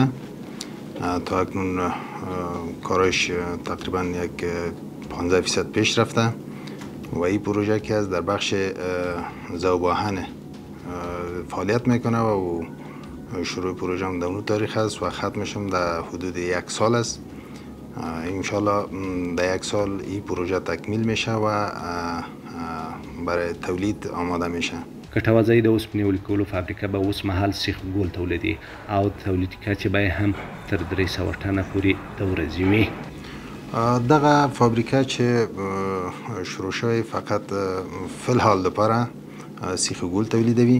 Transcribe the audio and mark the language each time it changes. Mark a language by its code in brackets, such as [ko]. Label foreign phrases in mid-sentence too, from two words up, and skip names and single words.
[fa] تا اکنون کارش تقریبا یک 15% پیش رفته و این پروژه که از در بخش ذوب‌آهن فعالیت میکنه و شروع پروژه هم در اون تاریخ است و ختمش هم در حدود 1 سال است. انشالله در 1 سال این پروژه تکمیل میشه و برای تولید آماده میشه. [ps] کټوازی د اوسپنې ویلې کولو فابریکه به اوس مهال سیخ ګول تولیدي او تولیدي کچې به هم تر 300 ټنه پورې د ورځې وي. دغه فابریکه چې شروع شوی فقط فی الحال لپاره سیخ ګول تولیدوي.